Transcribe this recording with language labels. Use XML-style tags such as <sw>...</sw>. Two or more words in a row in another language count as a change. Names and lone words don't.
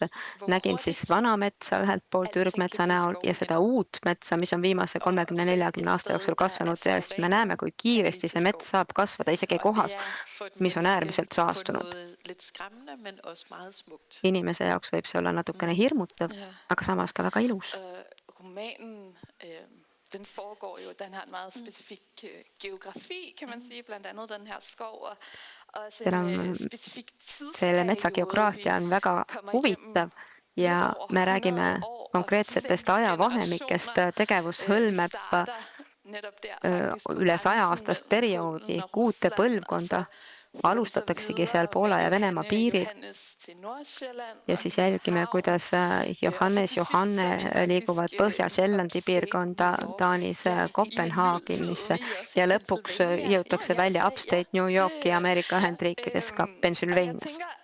<et>Nägin siis vana metsa ühelt poolt ürgmetsa näol ja seda uut metsa, mis on viimase 30-40 aasta jooksul kasvanud ja siis me näeme, kui kiiresti see mets saab kasvada isegi kohas, mis on äärmiselt saastunud. Inimese jaoks võib see olla natukene hirmutav, aga samas ka väga ilus.</et> <da>Romanen, den foregår jo, den har en meget specifik geografi, kan man sige, blandt andet den her skov, og en specifik</da> <et>selle metsa geograafia on väga huvitav ja me räägime konkreetsetest ajavahemikest. Tegevus hõlmeb üle 100-aastast perioodi, 6 põlvkonda. Alustataksegi seal Poola ja Venemaa piiril ja siis jälgime, kuidas Johanne liiguvad Põhja-Sjellandi piirkonda Taanis Kopenhaagenisse ja lõpuks jõutakse välja Upstate New Yorki Ameerika Ühendriikides ka Pennsylvanias.</et>